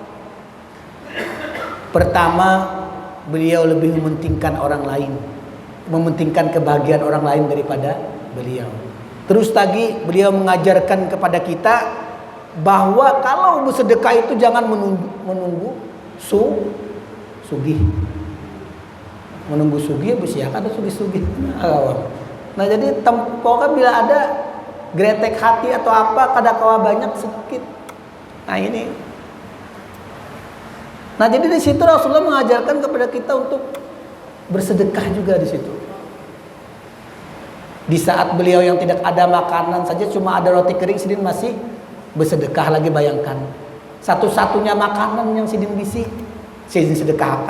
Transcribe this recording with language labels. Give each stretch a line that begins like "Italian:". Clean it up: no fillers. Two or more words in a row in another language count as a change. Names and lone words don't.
Indonesian: Pertama, beliau lebih mementingkan orang lain, mementingkan kebahagiaan orang lain daripada beliau. Terus lagi beliau mengajarkan kepada kita bahwa kalau bersedekah itu jangan menunggu sugih.
Banjar: Menunggu sugih bersiakan ada sugih-sugih. Nah jadi pokoknya bila ada gretek hati atau apa kada kawa banyak sedikit.
Indonesian: Nah ini. Nah jadi di situ Rasulullah mengajarkan kepada kita untuk bersedekah juga di situ. Di saat beliau yang tidak ada makanan saja, cuma ada roti kering, sidin masih bersedekah lagi. Bayangkan satu-satunya makanan yang sidin sedekahkan.